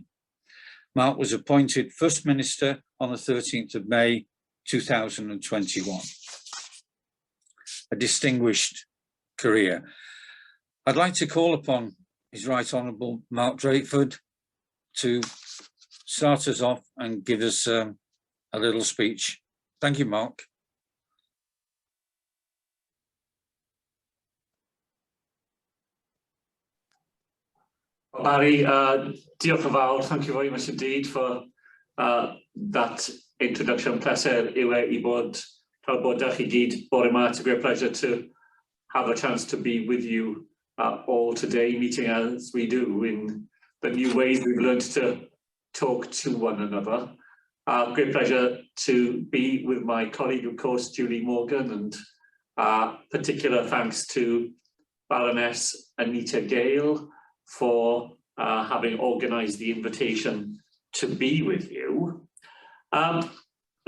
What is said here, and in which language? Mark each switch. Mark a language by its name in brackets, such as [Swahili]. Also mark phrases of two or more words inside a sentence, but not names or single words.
[English] Mark was appointed First Minister on the 13th of May 2021. A distinguished career. I'd like to call upon His Right Honourable Mark Drakeford to start us off and give us a little speech. Thank you, Mark. [Welsh] Barry, diolch yn fawr. [English] Thank you very much indeed for that introduction. [Welsh] Pleser yw I bod trafodaeth I gyd bore yma. [English] It's a great pleasure to have a chance to be with you all today, meeting as we do in the new ways we've learned to talk to one another. Great pleasure to be with my colleague, of course, Julie Morgan, and particular thanks to Baroness Anita Gale for having organised the invitation to be with you.